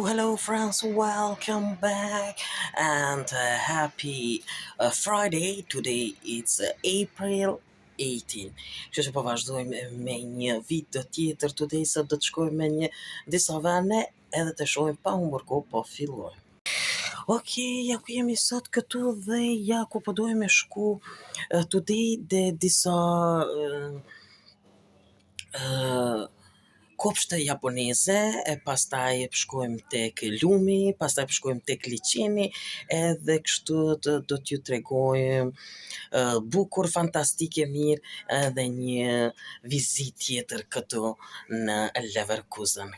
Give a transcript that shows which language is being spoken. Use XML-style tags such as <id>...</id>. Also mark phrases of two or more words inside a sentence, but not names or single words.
<en>Hello friends, welcome back and happy Friday. Today it's April 18.</en> <sq>Që po vazhdojmë me një video tjetër today, sa do të shkojmë me një disa vende edhe të shohim pa humbur kohë, po fillojmë. Okej, ja ku jemi sot këtu dhe ja ku po dojmë shku today dhe disa kopshte japoneze, e pastaj shkojmë tek lumi, pastaj shkojmë tek liçeni, edhe kështu do t'ju tregojmë bukur, fantastike, mirë, edhe një vizitë tjetër këtu në Leverkusen.</sq>